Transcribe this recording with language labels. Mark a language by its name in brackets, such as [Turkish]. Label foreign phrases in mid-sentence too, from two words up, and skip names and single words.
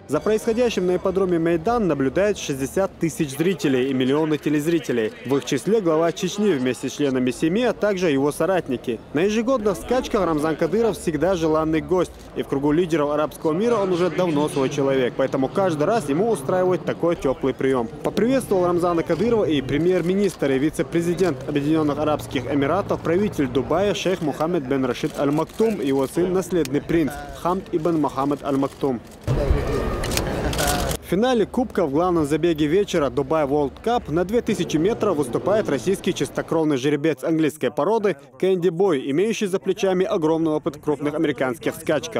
[Russian] За происходящим на ипподроме Мейдан наблюдает 60 тысяч зрителей и миллионы телезрителей. В их числе глава Чечни вместе с членами семьи, а также его соратники. На ежегодных скачках Рамзан Кадыров всегда желанный гость. И в кругу лидеров арабского мира он уже давно свой человек. Поэтому каждый раз ему устраивают такой теплый прием. Поприветствовал Рамзана Кадырова и премьер-министр и вице-президент Объединенных Арабских Эмиратов, правитель Дубая шейх Мухаммед бен Рашид Аль-Мактум и его сын, наследный принц Хамд ибн Мухаммед Аль-Мактум. В финале Кубка в главном забеге вечера Dubai World Cup на 2000 метров выступает российский чистокровный жеребец английской породы Кэнди Бой, имеющий за плечами огромный опыт в крупных американских скачках.